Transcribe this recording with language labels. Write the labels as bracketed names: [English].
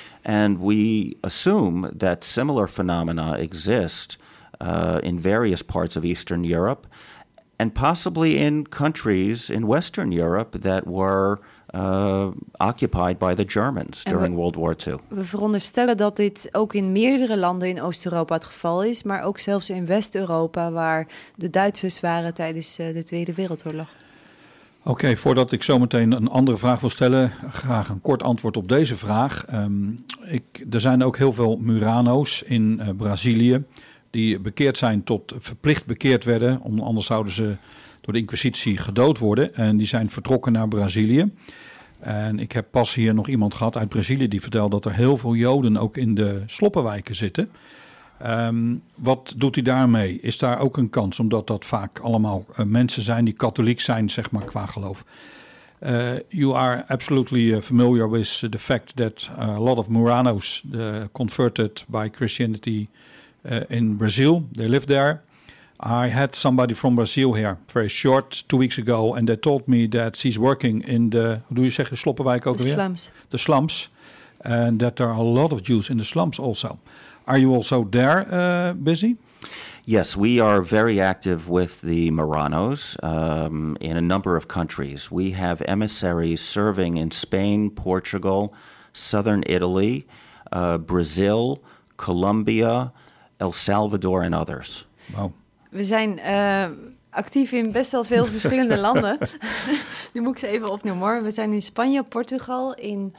[English] And we assume that similar phenomena exist in various parts of Eastern Europe and possibly in countries in Western Europe that were occupied by the Germans during World War II. [Dutch] We veronderstellen dat dit ook in meerdere landen in Oost-Europa het geval is, maar ook zelfs in West-Europa waar de Duitsers waren tijdens de Tweede Wereldoorlog. Oké, voordat ik zometeen een andere vraag wil stellen, graag een kort antwoord op deze vraag. Er zijn ook heel veel Murano's in Brazilië die bekeerd zijn tot verplicht bekeerd werden, anders zouden ze door de Inquisitie gedood worden en die zijn vertrokken naar Brazilië. En ik heb pas hier nog iemand gehad uit Brazilië die vertelde dat er heel veel Joden ook in de sloppenwijken zitten. Wat doet hij daarmee? Is daar ook een kans, omdat dat vaak allemaal mensen zijn die katholiek zijn, zeg maar, qua geloof? [English] You are absolutely familiar with the fact that a lot of Muranos converted by Christianity in Brazil, they live there. I had somebody from Brazil here very short 2 weeks ago, and they told me that she's working in the, [Dutch] hoe doe je zeggen, sloppenwijk ook weer? [English] The slums. The slums, and that there are a lot of Jews in the slums also. Are you also there busy? Yes, we are very active with the Muranos in a number of countries. We have emissaries serving in Spain, Portugal, southern Italy, Brazil, Colombia, El Salvador and others. Wow. [Dutch] We zijn actief in best wel veel verschillende landen. Nu moet ik ze even opnoemen hoor. We zijn in Spanje, Portugal, in